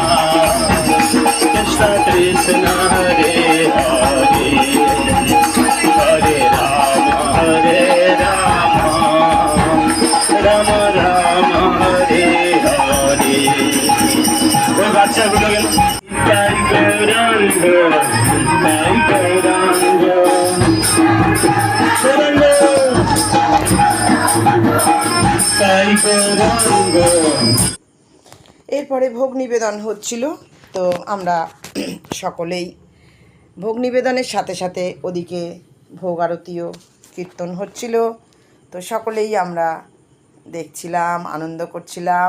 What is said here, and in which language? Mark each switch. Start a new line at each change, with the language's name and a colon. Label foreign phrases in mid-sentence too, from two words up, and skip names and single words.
Sanskrit: Krishna Krishna, Hare Hare, Hare Rama, Hare Rama, Rama Rama, Hare Hare.
Bangla: ওই বাচ্চাগুলো গেল তাই গৌরাঙ্গ, তাই গৌরাঙ্গ, তাই গৌরাঙ্গ। এরপরে ভোগ নিবেদন হচ্ছিল, তো আমরা সকলেই ভোগ নিবেদনের সাথে সাথে ওদিকে ভোগ আরতিও কীর্তন হচ্ছিল, তো সকলেই আমরা দেখছিলাম, আনন্দ করছিলাম।